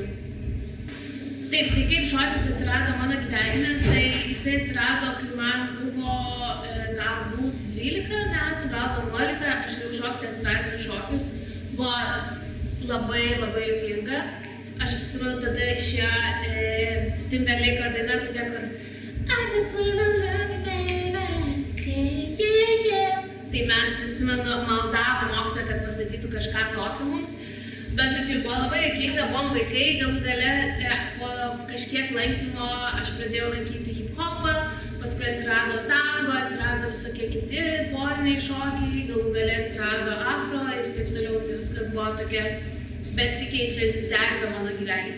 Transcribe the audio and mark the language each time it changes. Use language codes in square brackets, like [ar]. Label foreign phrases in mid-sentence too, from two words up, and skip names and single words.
[lt] Taip, tai kaip šokis atsirado mano gyvenime, tai jisai atsirado, kai man buvo galbūt 12 metų, gal 11, aš jau šokti atsiradžiau šokius. Buvo labai juokinga. Aš prisimenu, tada išėjo Timberlake'o daina tokia, kur [en] I just wanna love you, baby, yeah. [lt] Tai mes, prisimenu, maldavom mokytoją, kad pastatytų kažką tokio mums. Bet, žodžiu, buvo labai juokinga, buvom vaikai, galų gale po kažkiek lankymo aš pradėjau lankyti hip-hopą, paskui atsirado tango, atsirado visokie kiti poriniai šokiai, galų gale atsirado afro ir taip toliau, tai viskas buvo tokia besikeičianti terpė mano gyvenime.